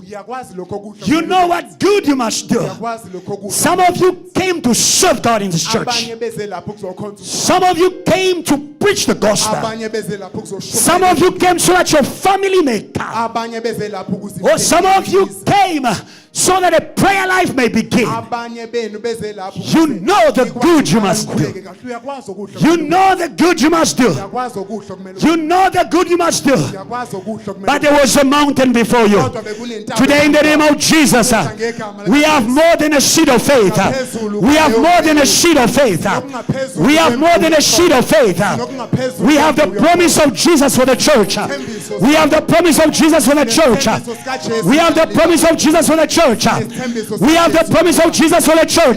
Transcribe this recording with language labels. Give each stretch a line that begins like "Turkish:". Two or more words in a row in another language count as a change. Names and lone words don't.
English: You know what good you must do. Some of you came to serve God in this church. Some of you came to preach the gospel. Some of you came so that your family may come. Or some of you came so that a prayer life may begin.
Zulu: abanye benu beze lapho
English: You know the good you must do.
Zulu: uyakwazi okuhle
English: You know the good you must do.
Zulu: uyakwazi okuhle kumele
English: You know the good you must do.
Zulu: uyakwazi okuhle kumele
English: But there was a mountain before you.
Zulu: kodwa bekunentaba
English: Today, in the name of Jesus, we have more than a sheet of faith. We have more than a sheet of faith. We have more than a sheet of faith. We have the promise of Jesus for the church. We have the promise of Jesus for the church. We have the promise of Jesus for the church. We have the promise of Jesus for the church.